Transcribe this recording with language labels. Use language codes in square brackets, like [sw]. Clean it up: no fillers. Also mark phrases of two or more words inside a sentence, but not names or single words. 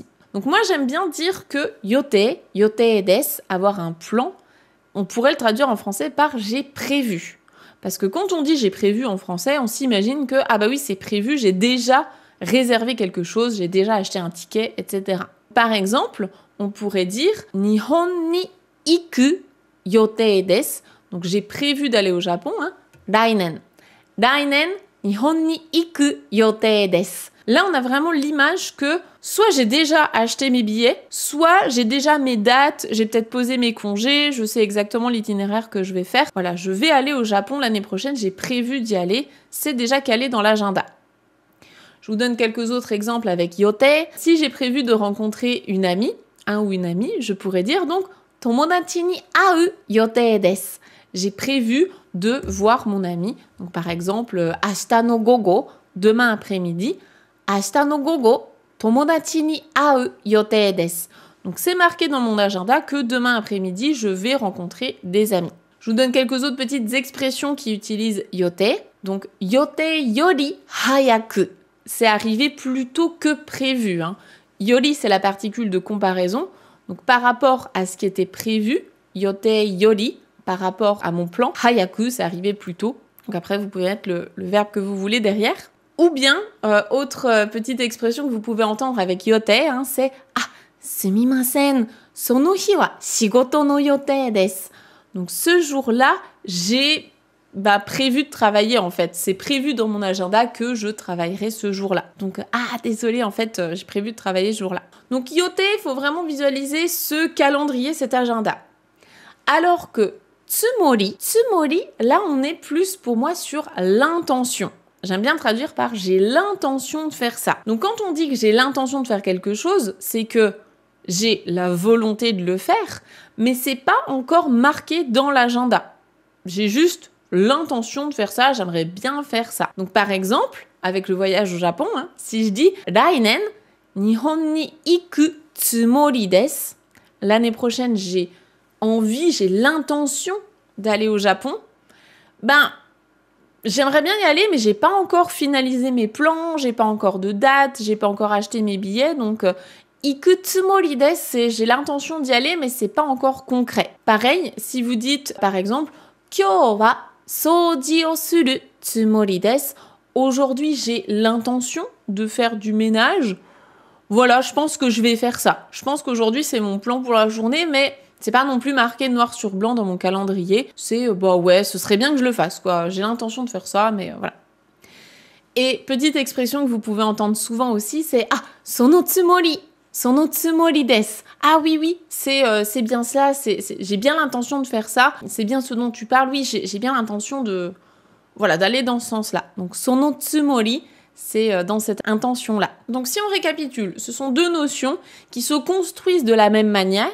[fr] Donc moi, j'aime bien dire que [ja] 予定です, [fr] avoir un plan, on pourrait le traduire en français par j'ai prévu. Parce que quand on dit j'ai prévu en français, on s'imagine que, ah bah oui, c'est prévu, j'ai déjà réservé quelque chose, j'ai déjà acheté un ticket, etc. Par exemple, on pourrait dire [ja] 日本に行く予定です. [fr] Donc j'ai prévu d'aller au Japon, dainen. Dainen, [ja] 日本に行く予定です. [fr] Là, on a vraiment l'image que soit j'ai déjà acheté mes billets, soit j'ai déjà mes dates, j'ai peut-être posé mes congés, je sais exactement l'itinéraire que je vais faire. Voilà, je vais aller au Japon l'année prochaine, j'ai prévu d'y aller, c'est déjà calé dans l'agenda. Je vous donne quelques autres exemples avec yotei. Si j'ai prévu de rencontrer une amie, un ou une amie, je pourrais dire donc [ja] 友達に会う予定です. [fr] J'ai prévu de voir mon ami. Donc par exemple, [ja] 明日の午後, [fr] demain après-midi. [ja] 明日の午後、友達に会う予定です. [fr] Donc c'est marqué dans mon agenda que demain après-midi, je vais rencontrer des amis. Je vous donne quelques autres petites expressions qui utilisent yotei. [ja] Donc 予定より早く, [fr] c'est arrivé plus tôt que prévu. Yori, c'est la particule de comparaison. Donc par rapport à ce qui était prévu, [ja] 予定より, [fr] par rapport à mon plan, hayaku, c'est arrivé plus tôt. Donc après, vous pouvez mettre le verbe que vous voulez derrière. Ou bien, autre petite expression que vous pouvez entendre avec yotei, c'est « [ja] あ、すみません、その日は仕事の予定です ». [fr] Donc ce jour-là, j'ai prévu de travailler en fait. C'est prévu dans mon agenda que je travaillerai ce jour-là. Donc, désolé, en fait, j'ai prévu de travailler ce jour-là. Donc yotei, il faut vraiment visualiser ce calendrier, cet agenda. Alors que tsumori, là, on est plus pour moi sur l'intention. J'aime bien traduire par « j'ai l'intention de faire ça ». Donc quand on dit que j'ai l'intention de faire quelque chose, c'est que j'ai la volonté de le faire, mais c'est pas encore marqué dans l'agenda. J'ai juste l'intention de faire ça, j'aimerais bien faire ça. Donc par exemple, avec le voyage au Japon, si je dis « [ja] 来年、日本に行くつもりです », [fr] l'année prochaine, j'ai envie, j'ai l'intention d'aller au Japon, j'aimerais bien y aller, mais j'ai pas encore finalisé mes plans, j'ai pas encore de date, j'ai pas encore acheté mes billets, donc [ja] 行くつもりです, [fr] c'est j'ai l'intention d'y aller, mais c'est pas encore concret. Pareil, si vous dites, par exemple, [ja] 今日は掃除をするつもりです, [fr] aujourd'hui j'ai l'intention de faire du ménage, voilà, je pense que je vais faire ça. Je pense qu'aujourd'hui c'est mon plan pour la journée, mais c'est pas non plus marqué noir sur blanc dans mon calendrier. C'est, ouais, ce serait bien que je le fasse, quoi. J'ai l'intention de faire ça, mais voilà. Et petite expression que vous pouvez entendre souvent aussi, c'est « [ja] あ、そのつもりです ». [fr] Ah oui, c'est bien ça, j'ai bien l'intention de faire ça. C'est bien ce dont tu parles, oui, j'ai bien l'intention de... Voilà, d'aller dans ce sens-là. Donc, [ja] そのつもり, [fr] c'est dans cette intention-là. Donc si on récapitule, ce sont deux notions qui se construisent de la même manière.